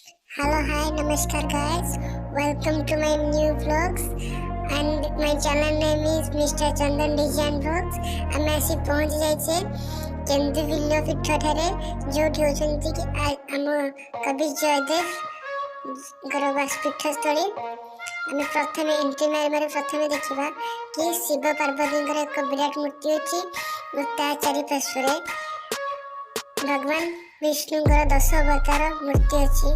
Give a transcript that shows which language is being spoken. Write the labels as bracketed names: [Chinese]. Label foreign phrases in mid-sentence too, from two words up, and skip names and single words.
[English] Hello, hi, namaskar guys. Welcome to my new vlogs and my channel name is Mr. Chandan Design Vlogs. [Odia] ଆମେ ଆସି ପହଞ୍ଚି ଯାଇଛେ କେନ୍ଦୁ ବିଲ ପୀଠଠାରେ ଯେଉଁଠି ହେଉଛନ୍ତି କି ଆମ କବି ଜୟଦେବଙ୍କର ପୀଠସ୍ଥଳୀ। ଆମେ ପ୍ରଥମେ ଏଣ୍ଟ୍ରି ମାରିବାରେ ପ୍ରଥମେ ଦେଖିବା କି ଶିବ ପାର୍ବତୀଙ୍କର ଏକ ବିରାଟ ମୂର୍ତ୍ତି ଅଛି ଓ ତା ଚାରିପାର୍ଶ୍ୱରେ ଭଗବାନ ବିଷ୍ଣୁଙ୍କର 10 ଅବତାର ମୂର୍ତ୍ତି ଅଛି।